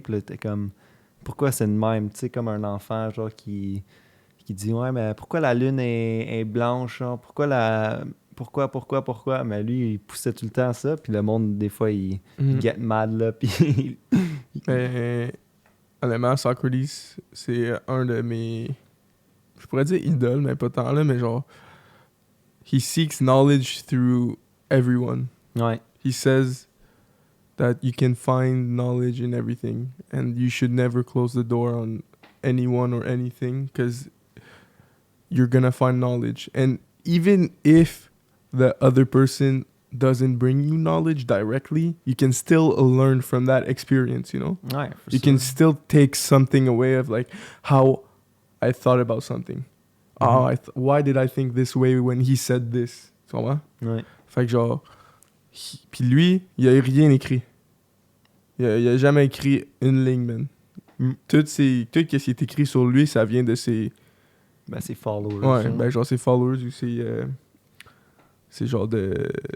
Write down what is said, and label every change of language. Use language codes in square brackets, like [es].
[fr] Puis là, t'es comme, pourquoi c'est de même? Tu sais, comme un enfant, genre, qui dit, ouais, mais pourquoi la lune est blanche? Genre? Pourquoi? Mais lui, il poussait tout le temps ça. Puis le monde, des fois, il Mhm. [en] get mad, [fr] là. Puis Mais honnêtement, Socrates, c'est un de mes. Je pourrais dire idole, mais pas tant là, mais genre. [en] He seeks knowledge through everyone. [fr] ouais. [en] He says that you can find knowledge in everything and you should never close the door on anyone or anything because you're gonna find knowledge. And even if the other person doesn't bring you knowledge directly, you can still learn from that experience, you know? [fr] Ouais, [en] You can still take something away of like how I thought about something. Oh, why did I think this way when he said this? [fr] Tu comprends? Ouais. Fait que genre... Puis lui, il a rien écrit. Il a jamais écrit une ligne, man. Tout ce qui est écrit sur lui, ça vient de ses... Ben, c'est followers. Ouais, ça. ben genre ses followers ou ses genre de...